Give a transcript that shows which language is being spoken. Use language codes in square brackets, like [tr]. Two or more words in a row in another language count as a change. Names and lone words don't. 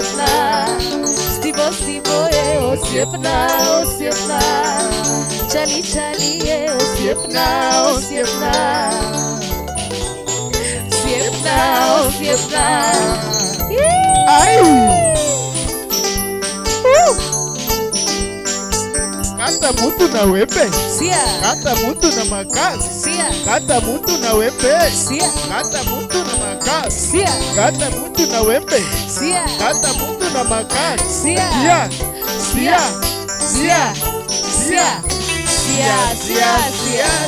[luo] Stivo Osiepna Chali Osiepna Osiepna, osiepna. [sw] Ai! Kata mtu na wembe, Sia, kata mtu na makasi, sia, kata mtu na wembe, sia, kata mtu na makasi, sia, kata mtu na wembe, sia, kata mtu na makasi. sia, Sia, sia, sia, sia, sia, sia, sia.